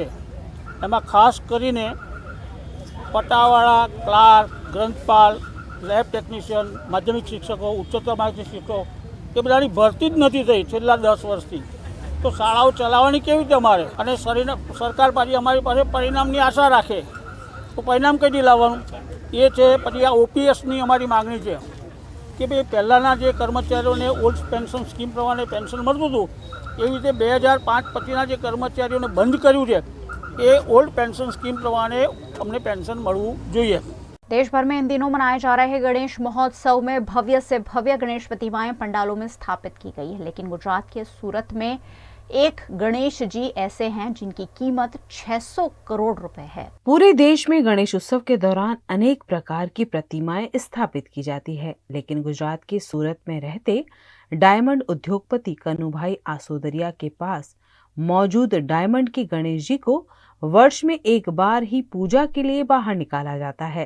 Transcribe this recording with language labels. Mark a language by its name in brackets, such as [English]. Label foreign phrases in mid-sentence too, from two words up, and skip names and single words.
[Gujarati] એમાં ખાસ કરીને પટાવાળા, ક્લાર્ક, ગ્રંથપાલ, [English] lab technician, [Gujarati] , માધ્યમિક શિક્ષકો, ઉચ્ચતર માધ્યમિક શિક્ષકો યે બધાની ભરતી જ નથી થઈ છેલ્લા 10 વર્ષથી। તો શાળાઓ ચલાવવાની કેવી રીતે અમારે અને સરકાર પાછી અમારી પાસે પરિણામની આશા રાખે તો પરિણામ કઈ લાવવાનું એ છે। પછી આ ઓપીએસની અમારી માગણી [Hindi] है कि भाई [Gujarati] પહલાના જે કર્મચારીઓને [English] old pension scheme [Gujarati] પ્રમાણે પેન્શન મળતું હતું એવી રીતે 2005 પછીના જે કર્મચારીઓને બંધ કર્યું છે એ [English] old pension scheme [Gujarati] પ્રમાણે અમને પેન્શન મળવું જોઈએ। [Hindi] देश भर में इन दिनों मनाए जा रहे गणेश महोत्सव में भव्य से भव्य गणेश प्रतिमाएं पंडालों में स्थापित की गई है, लेकिन गुजरात के सूरत में एक गणेश जी ऐसे हैं जिनकी कीमत 600 करोड़ रुपए है। पूरे देश में गणेश उत्सव के दौरान अनेक प्रकार की प्रतिमाएं स्थापित की जाती है, लेकिन गुजरात के सूरत में रहते डायमंड उद्योगपति कनुभाई आसोदरिया के पास मौजूद डायमंड के गणेश जी को वर्ष में एक बार ही पूजा के लिए बाहर निकाला जाता है।